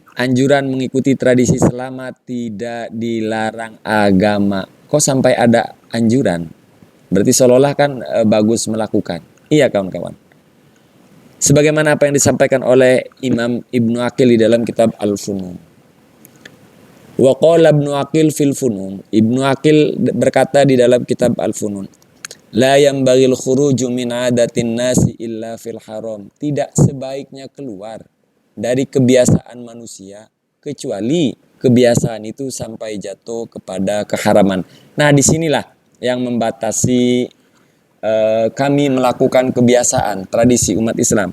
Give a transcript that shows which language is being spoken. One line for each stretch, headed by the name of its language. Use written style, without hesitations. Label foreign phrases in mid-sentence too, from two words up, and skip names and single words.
Indonesian: Anjuran mengikuti tradisi selama tidak dilarang agama. Kok sampai ada anjuran? Berarti seolah-olah kan bagus melakukan. Iya kawan-kawan. Sebagaimana apa yang disampaikan oleh Imam Ibnu Aqil di dalam kitab Al-Funun.
Arabic: وَقَالَ ابْنُ عَقِيلٍ فِي الْفُنُونِ.
Indonesian: Ibnu Aqil berkata di dalam kitab Al-Funun,
Arabic: لَا يَنْبَغِي الْخُرُوجُ مِنْ عَادَةِ النَّاسِ إِلَّا فِي الْحَرَامِ.
Indonesian: Tidak sebaiknya keluar dari kebiasaan manusia kecuali kebiasaan itu sampai jatuh kepada keharaman. Nah, disinilah yang membatasi kami melakukan kebiasaan tradisi umat Islam.